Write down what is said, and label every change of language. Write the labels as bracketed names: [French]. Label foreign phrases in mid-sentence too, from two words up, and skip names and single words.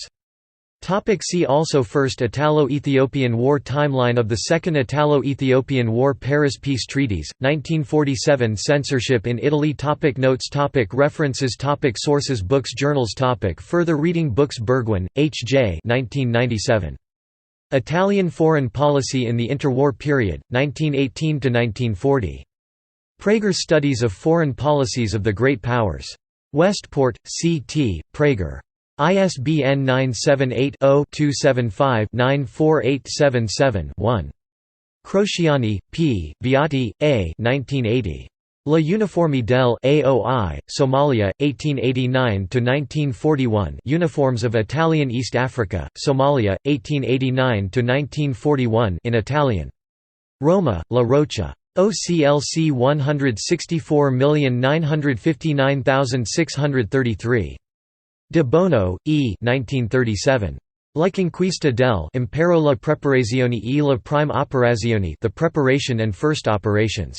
[English] See also First Italo-Ethiopian War Timeline of the Second Italo-Ethiopian War Paris Peace Treaties, 1947 Censorship in Italy Notes References Sources Books Journals Further reading Books Burgwin, H. J. 1997. Italian Foreign Policy in the Interwar Period, 1918–1940. Praeger Studies of Foreign Policies of the Great Powers. Westport, C.T., Praeger. ISBN 978-0-275-94877-1. Crociani, P., Viati, A. 1980. [Italian] La Uniformidel AOI, [English] Somalia, 1889–1941 Uniforms of Italian East Africa, Somalia, 1889–1941 in Italian. Roma, La Rocha. OCLC 164959633. [Italian] De Bono, E. 1937. La conquista del Impero la preparazione e la prima operazione, [English] The Preparation and First Operations.